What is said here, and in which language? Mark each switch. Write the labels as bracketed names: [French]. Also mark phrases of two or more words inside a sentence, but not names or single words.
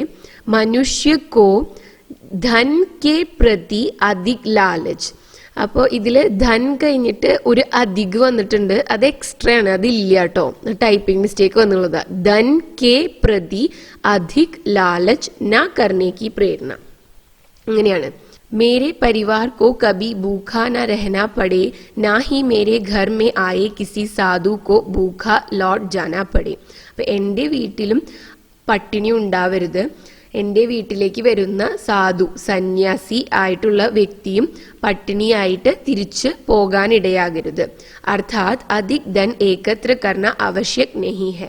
[Hindi] मनुष्य को धन के प्रति अधिक लालच. [Malayalam] അപ്പോൾ ഇതില് ധൻ കഴിഞ്ഞിട്ട് ഒരു അധിക് വന്നിട്ടുണ്ട്, അത് എക്സ്ട്രാ ആണ്, അതില്ല കേട്ടോ, [English] typing mistake [Malayalam] വന്നുള്ളത്. [Hindi] धन के प्रति अधिक लालच न करने की प्रेरणा. [Malayalam] അങ്ങനെയാണ്. [Hindi] मेरे परिवार को कभी भूखा न रहना पड़े, ना ही मेरे घर में आए किसी साधु को भूखा लौट जाना पड़े. [Malayalam] അപ്പൊ എൻ്റെ വീട്ടിലും പട്ടിണി ഉണ്ടാവരുത്, എൻ്റെ വീട്ടിലേക്ക് വരുന്ന സാധു, സന്യാസി ആയിട്ടുള്ള വ്യക്തിയും പട്ടിണിയായിട്ട് തിരിച്ചു പോകാനിടയാകരുത്. [Hindi] अर्थात अधिक धन एकत्र करना आवश्यक नहीं है.